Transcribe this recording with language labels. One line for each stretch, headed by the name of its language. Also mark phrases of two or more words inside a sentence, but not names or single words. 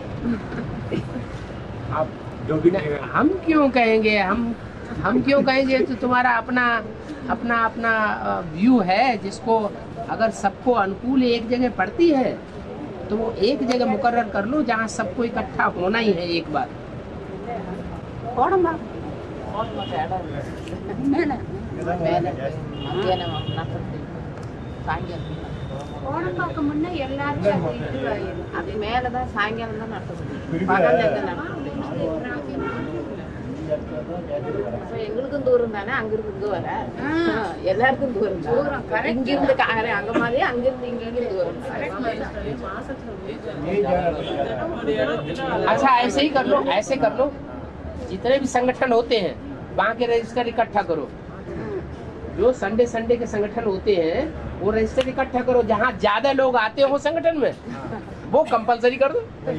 Hindi: आप जो भी हम क्यों कहेंगे, हम क्यों कहेंगे? तो तुम्हारा अपना व्यू है, जिसको अगर सबको अनुकूल एक जगह पड़ती है तो वो एक जगह मुकर्रर कर लो जहाँ सबको इकट्ठा होना ही है एक बार।
Tamil: ஓணம்பாக்கு முன்ன எல்லாரும் அது மேலதான் சாயங்காலம் தான் நடத்தப்படுது, பகல் எங்களுக்கும் தூரம் தானே, அங்கிருந்து இங்க வர எல்லாருக்கும் தூரம் தான்। இங்கிருந்து அங்க மாதிரி அங்கிருந்து இங்கிருந்து தூரம்।
Hindi: अच्छा ऐसे कर लो, जितने भी संगठन होते हैं वहाँ के रजिस्टर इकट्ठा करो। जो संडे के संगठन होते हैं वो रजिस्टर इकट्ठा करो, जहाँ ज्यादा लोग आते हो संगठन में वो कंपलसरी कर दो।